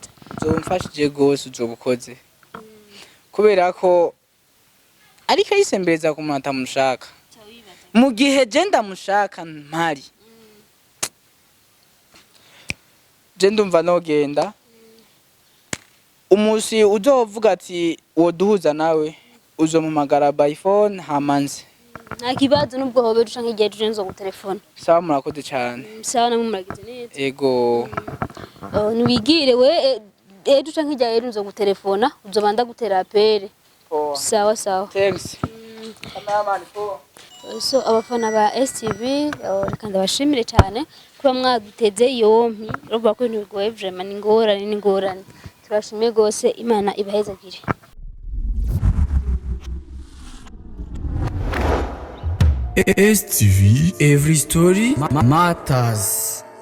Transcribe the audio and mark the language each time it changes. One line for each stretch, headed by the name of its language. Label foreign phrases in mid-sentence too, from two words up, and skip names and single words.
Rundi: uzomfashije gose uzobukoze kubera ko ariko yisembereza ku muntu atamushaka mu gihe je ndamushaka mpari je ndumva nogenda umusi uzovuga ati woduhuza nawe uzomumagara by phone hamanze nta kibazo nubwo hobe duca nk'igihe tuje nzo gutelefona sawa murakoze cyane sawa namwe muragize neza ego niwigire we duca nk'igihe nzo gutelefona uzobanda gutera apere sawa sawa
English: thanks kameraman po
Rundi: so abafana ba STV reka ndabashimire cyane kuba mwaduteze yompi ruvuga ko ibintu bigoye vraiment n'ingorane turashimiye gose Imana ibahezagire
English: STV, every story matters.